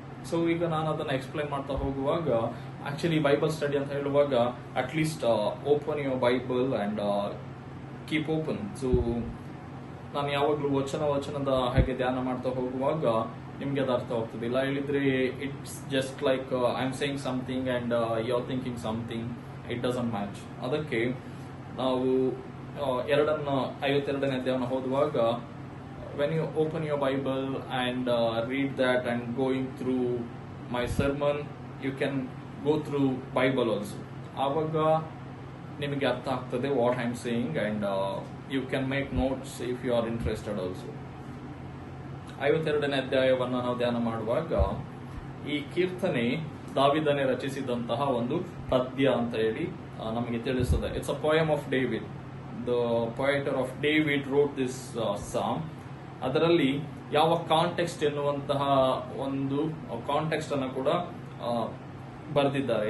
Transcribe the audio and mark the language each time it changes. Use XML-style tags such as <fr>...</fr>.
<kn>So ಈಗ ನಾನು ಅದನ್ನ ಎಕ್ಸ್ಪ್ಲೈನ್ ಮಾಡ್ತಾ ಹೋಗುವಾಗ, ಆಕ್ಚುಲಿ ಬೈಬಲ್ ಸ್ಟಡಿ ಅಂತ ಹೇಳುವಾಗ</kn> <en>At least open your Bible and keep open.</en> <kn>So ನಾನು ಯಾವಾಗಲೂ ವಚನದ ಹಾಗೆ ಧ್ಯಾನ ಮಾಡ್ತಾ ಹೋಗುವಾಗ ನಿಮ್ಗೆ ಅದು ಅರ್ಥ ಆಗ್ತದೆ. ಇಲ್ಲ ಹೇಳಿದ್ರೆ</kn> <en>It's just like I am saying something and you are thinking something, it doesn't match.</en> <kn>ಅದಕ್ಕೆ ನಾವು 52ನೇ ಅಧ್ಯಾಯವನ್ನು ಓದುವಾಗ,</kn> <en>when you open your Bible and read that and going through my sermon, you can go through Bible also.</en> <kn>ಆವಾಗ ನಿಮಗೆ ಅರ್ಥ ಆಗ್ತದೆ</kn> <en>what I am saying, and you can make notes if you are interested also.</en> <kn>52ನೇ ಅಧ್ಯಾಯವನ್ನು ನಾವು ಧ್ಯಾನ ಮಾಡುವಾಗ ಈ ಕೀರ್ತನೆ ದಾವಿದನೇ ರಚಿಸಿದಂತಹ ಒಂದು ಪದ್ಯ ಅಂತ ಹೇಳಿ ನಮಗೆ ತಿಳಿಸ್ತದೆ.</kn> <en>It's a poem of David. The poet of David wrote this song.</en> <kn>ಅದರಲ್ಲಿ ಯಾವ ಕಾಂಟೆಕ್ಸ್ಟ್ ಎನ್ನುವಂತಹ ಒಂದು ಕಾಂಟೆಕ್ಸ್ಟ್ ಅನ್ನು ಕೂಡ ಬರೆದಿದ್ದಾರೆ.</kn>